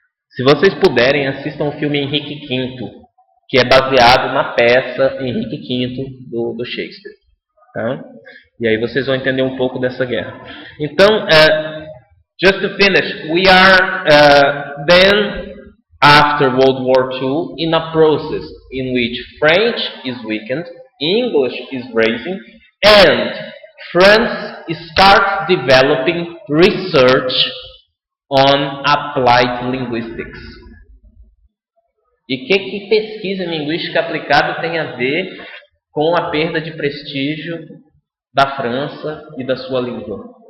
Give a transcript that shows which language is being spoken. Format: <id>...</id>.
<pt>Se vocês puderem, assistam o filme Henrique V, que é baseado na peça Henrique V do Shakespeare. Tá? E aí vocês vão entender um pouco dessa guerra.</pt> <en>Então, just to finish, we are then, after World War II, in a process in which French is weakened, English is rising, and France starts developing research on applied linguistics.</en> <pt>E o que pesquisa em linguística aplicada tem a ver com a perda de prestígio da França e da sua língua?</pt>